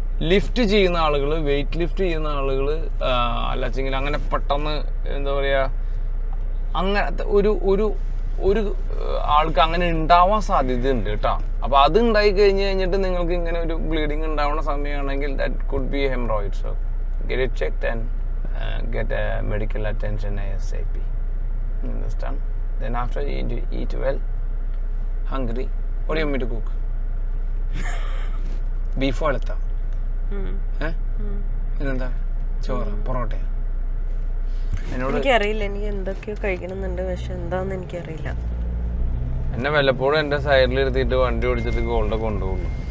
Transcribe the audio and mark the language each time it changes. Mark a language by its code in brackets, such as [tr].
[ml] Lift ചെയ്യുന്ന ആളുകൾ, weight lift ചെയ്യുന്ന ആളുകൾ അല്ലെച്ചെങ്കിൽ അങ്ങനെ പെട്ടെന്ന് എന്താ പറയുക, അങ്ങനത്തെ ഒരു ആൾക്ക് അങ്ങനെ ഉണ്ടാവാൻ സാധ്യതയുണ്ട് കേട്ടോ. അപ്പോൾ അത് ഉണ്ടായി കഴിഞ്ഞിട്ട് നിങ്ങൾക്ക് ഇങ്ങനെ ഒരു ബ്ലീഡിങ് ഉണ്ടാവുന്ന സമയമാണെങ്കിൽ [en] That could be haemorrhoids. So get it checked and get medical attention ASAP. Understand? Then after you eat well, hungry, what do you want me to cook? [ml] Beef വളത്ത ഇതെന്താ ചോറ് പൊറോട്ട? എനിക്കറിയില്ല, എനിക്ക് എന്തൊക്കെയോ കഴിക്കണമെന്നുണ്ട്, പക്ഷെ എന്താന്ന് എനിക്കറിയില്ല. എന്നെ വല്ലപ്പോഴും എൻ്റെ സൈഡിലിരുത്തിയിട്ട് വണ്ടി ഓടിച്ചിട്ട് ഗോൾഡൊക്കെ കൊണ്ടുപോകുള്ളൂ.